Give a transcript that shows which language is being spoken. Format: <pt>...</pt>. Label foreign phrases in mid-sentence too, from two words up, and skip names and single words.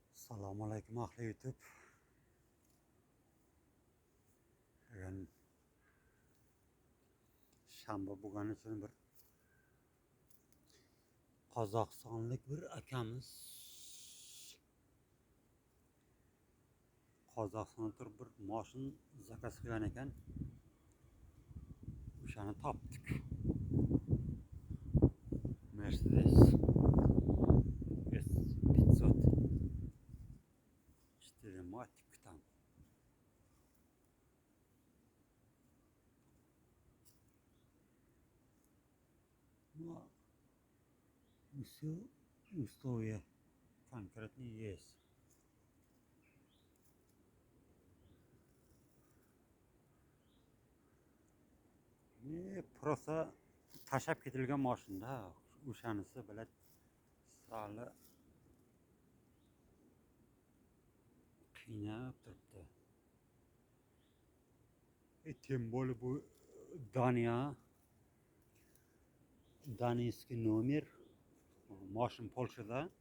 <uz>Assalomu alaykum ahli YouTube. Bugun shanba bo'lgani uchun bir Qozog'istonlik bir akamiz Qozog'istonda turib bir mashin zakaz qilgan ekan. O'shani topdik. Mercedes S500 4 matik tam.</uz> <ru>Но все условия конкретные есть.</ru> <uz>Просто tashlab ketilgan mashinda o'shanisi bilan sali qiynab turibdi.</uz> <ru>Tем более</ru> <uz>bu Daniyskiy nomer, mashin Polshada.</uz>